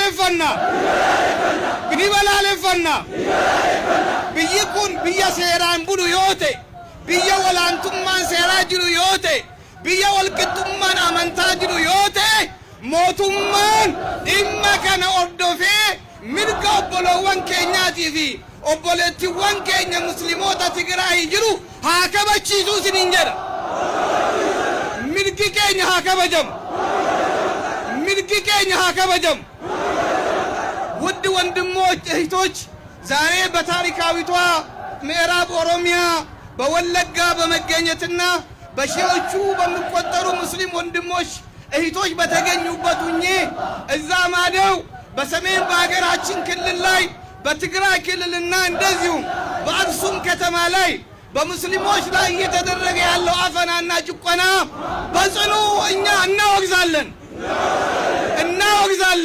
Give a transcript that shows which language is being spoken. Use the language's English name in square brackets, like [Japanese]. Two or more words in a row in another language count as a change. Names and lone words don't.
[Oromo] balaaleffanna ni balaaleffanna biyyi kun biyya seeraan bulu yoo ta'e biyya walaantummaan seeraa jiru yoo ta'e biyya walqixxummaan amantaa jiru yoo ta'e mootummaan dhimma kana hordofee mirga obboloowwan keenyaatii fi obboleettiiwwan keenya musliimoota Tigraay jiru haa kabachiisuu isiniin jedha. mirgi keenya haa kabajamu. mirgi keenya haa kabajamu። [Amharic] ውድ ወንድሞች እህቶች ዛሬ በታሪካዊቷ ምዕራብ ኦሮሚያ በወለጋ በመገኘትና በሺዎቹ በሚቆጠሩ ሙስሊም ወንድሞች እህቶች በተገኙበት ሁኜ እዛ ማደው በሰሜን በአገራችን ክልል ላይ በትግራይ ክልልና እንደዚሁም በአክሱም ከተማ ላይ በሙስሊሞች ላይ እየተደረገ ያለው አፈናና ጭቆና በጽኑ እኛ እናወግዛለን።